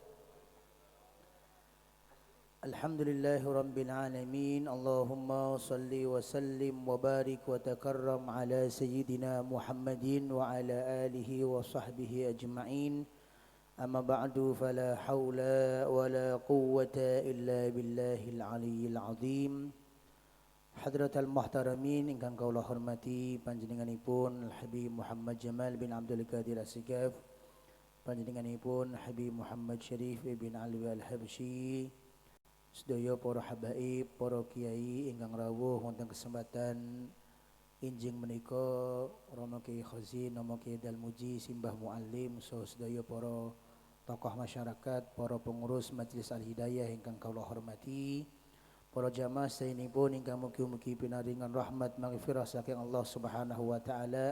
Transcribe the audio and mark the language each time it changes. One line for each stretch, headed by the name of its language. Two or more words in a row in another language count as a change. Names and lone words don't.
Arabic: الحمد لله رب العالمين. اللهم صل وسلم وبارك وتكرم على سيدنا محمد وعلى آله وصحبه أجمعين. أما بعد، فلا حول ولا قوة إلا بالله العلي العظيم. حضرات المحترمين
Javanese: ingkang kula hormati panjenenganipun Habib Muhammad Jamal bin Abdul Qadir As-Sigaf, panjenenganipun Habib Muhammad Syarif bin Alwi Al-Habsyi, sedaya para habaib, para kiai ingkang rawuh wonten kesempatan injing menika, Romo Kiai Khazin, Romo Kiai Dalmuji, Simbah Muallim, saha sedaya para tokoh masyarakat, para pengurus Majelis Al-Hidayah ingkang kula hormati, para jamaah saenipun ingkang mugi-mugi pinaringan rahmat maghfirah saking Allah
Arabic: سبحانه وتعالى.